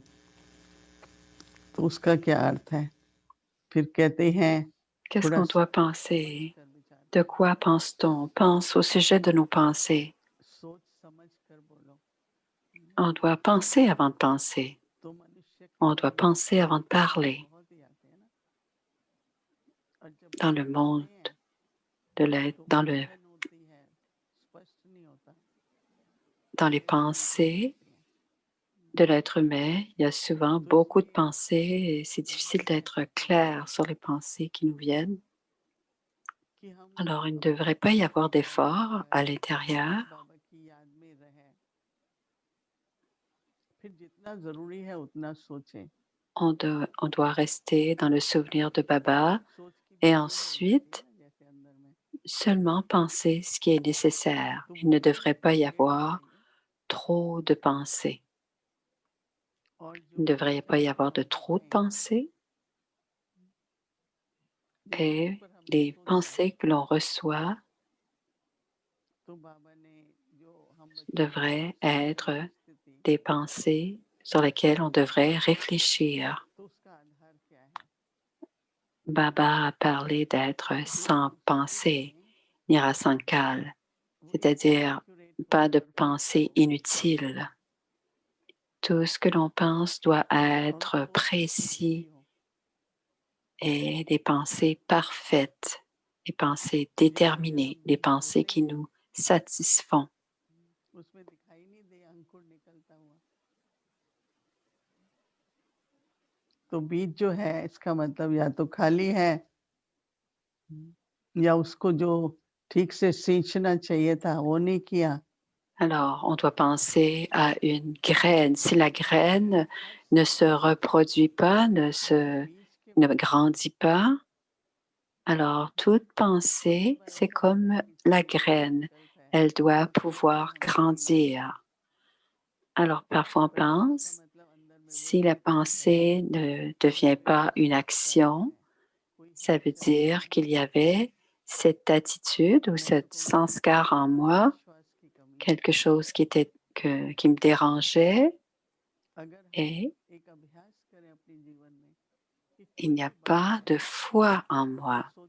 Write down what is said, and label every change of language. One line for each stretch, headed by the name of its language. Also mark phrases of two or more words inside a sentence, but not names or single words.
Hindi: तो उसका क्या अर्थ है? फिर कहते हैं
French: Qu'est-ce
Hindi: थोड़ा
French: qu'on doit penser? De quoi pense-t-on? Pense au sujet de nos pensées.
Hindi: सोच समझ कर बोलो।
French: On doit penser avant de penser.
Hindi: तो मनुष्य के
French: On doit
Hindi: मन में
French: penser avant de parler.
Hindi: बहुत ही आते हैं ना, और जब
French: Dans le
Hindi: आते
French: monde
Hindi: हैं
French: de l'être,
Hindi: तो
French: dans
Hindi: उलझन होती है, स्पष्ट नहीं होता,
French: les
Hindi: अनिश्चित
French: pensées
Hindi: होती है।
French: de l'être humain, il y a souvent
Hindi: तो
French: beaucoup de
Hindi: इसलिए
French: pensées et c'est difficile
Hindi: जरूरी है
French: d'être clair sur les pensées qui nous viennent.
Hindi: कि हम
French: Alors, il ne
Hindi: अपने
French: devrait pas y avoir
Hindi: अंतर्मन
French: d'effort à
Hindi: में
French: l'intérieur.
Hindi: बाबा की याद में रहें। फिर जितना जरूरी है उतना सोचें।
French: On doit rester dans le souvenir de Baba
Hindi: सोच की
French: et
Hindi: भरपूर हो जाती है
French: ensuite
Hindi: ना, जैसे अंदर में,
French: seulement penser ce qui est nécessaire.
Hindi: तो
French: Il ne
Hindi: मन
French: devrait pas y
Hindi: स्थिर रहना
French: avoir
Hindi: चाहिए।
French: trop de pensées.
Hindi: और
French: Il
Hindi: जो
French: ne devrait pas y avoir de
Hindi: बाबा
French: trop de
Hindi: हैं,
French: pensées
Hindi: जिनके
French: et
Hindi: ऊपर हम
French: les
Hindi: सोचते हैं,
French: pensées que l'on reçoit
Hindi: तो बाबा ने जो हम बच्चों को
French: devraient
Hindi: सिखाई
French: être
Hindi: है स्थिति,
French: des pensées sur lesquelles on devrait réfléchir.
Hindi: तो उसका आधार क्या है?
French: Baba a parlé d'être
Hindi: जो
French: sans
Hindi: हम
French: pensée,
Hindi: सोचेंगे
French: nirasankal,
Hindi: वो
French: c'est-à-dire
Hindi: एक्यूरेट
French: pas de
Hindi: होगा, परफेक्ट
French: pensée
Hindi: होगा।
French: inutile. Tout ce que l'on pense doit
Hindi: और
French: être
Hindi: सोच अच्छी
French: précis
Hindi: हो,
French: et des pensées parfaites, des pensées
Hindi: जैसे अगर
French: déterminées,
Hindi: हम
French: des
Hindi: बीज
French: pensées
Hindi: बोते
French: qui
Hindi: हैं,
French: nous satisfont.
Hindi: उसमें दिखाई नहीं दे अंकुर निकलता हुआ, तो बीज जो है इसका मतलब या तो खाली है, या उसको जो ठीक से सींचना चाहिए था वो नहीं किया।
French: Alors, on doit penser à une graine. Si la graine ne se reproduit pas, ne grandit pas, alors toute pensée, c'est comme la graine. Elle doit pouvoir grandir. Alors, parfois on pense, si la pensée ne devient pas une action, ça veut dire qu'il y avait cette attitude ou cette sanskar en moi, quelque chose qui me dérangeait et il n'y a pas de foi en moi.